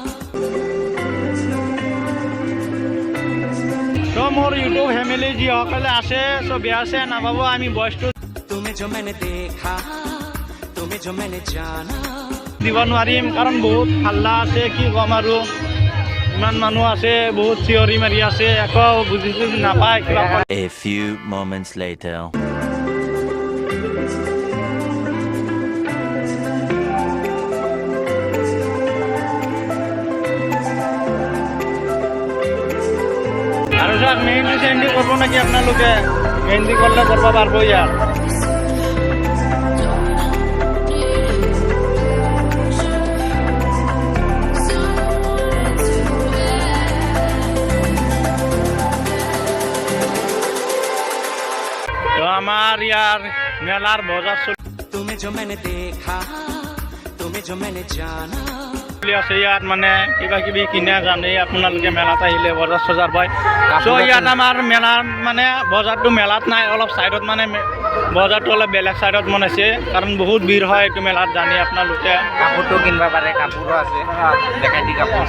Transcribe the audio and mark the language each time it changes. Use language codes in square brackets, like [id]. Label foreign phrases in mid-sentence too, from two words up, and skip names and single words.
[as] তো মোৰ ইউটিউব ফেমিলি যিসকলে আছে, চব বেয়া আছে নাপাব। আমি ভইচটো [hi] तुम्हें जो मैंने देखा, तुम्हें जो मैंने जाना। [as] দিব নোৱাৰিম, কাৰণ বহুত হাল্লা আছে, কি ক'ম আৰু। ইমান মানুহ আছে, বহুত চিঞৰি মাৰি আছে, একো বুজি চুজি নাপায় কিবা। [en] A few moments later. [as] আৰু চাওক মেহেন্দি চেহেন্দি কৰিব নেকি আপোনালোকে? মেহেন্দি কৰিলে কৰিব পাৰিব ইয়াত। তো আমাৰ ইয়াৰ মেলাৰ বজাৰ [hi] तुम्हें जो मैंने देखा, तुम्हें जो मैंने जाना। [as] চলি আছে ইয়াত, মানে কিবা কিবি কিনা জানে আপোনালোকে মেলাত আহিলে বজাৰ চজাৰ পায়। চ' ইয়াত আমাৰ মেলাত মানে বজাৰটো মেলাত নাই, অলপ চাইডত, মানে বজাৰটো অলপ বেলেগ চাইডত বনাইছে, কাৰণ বহুত ভিৰ হয় এইটো মেলাত, জানে আপোনালোকে। কাপোৰটো কিনিব পাৰে, কাপোৰো আছে, দেখাই দি কাপোৰ